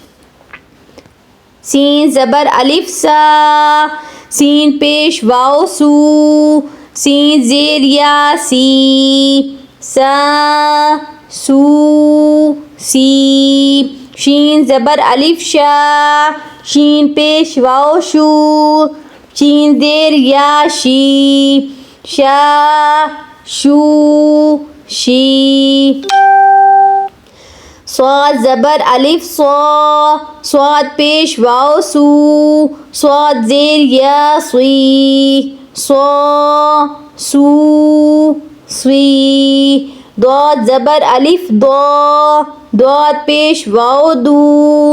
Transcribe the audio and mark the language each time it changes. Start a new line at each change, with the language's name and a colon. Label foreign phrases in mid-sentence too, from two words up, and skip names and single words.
Urdu: سین زبر الف سا، سین پیش واو سو، سین زیر یا سی، سا سو سی. شین زبر الف شا. شین پیش واو شو. شین زیر یا شی. شا شو شی. صاد زبر الف صا. صاد پیش واو سو. صاد زیر یا صی. صا سو سوی. ضاد زبر الف ضا. ضاد پیش واو دو.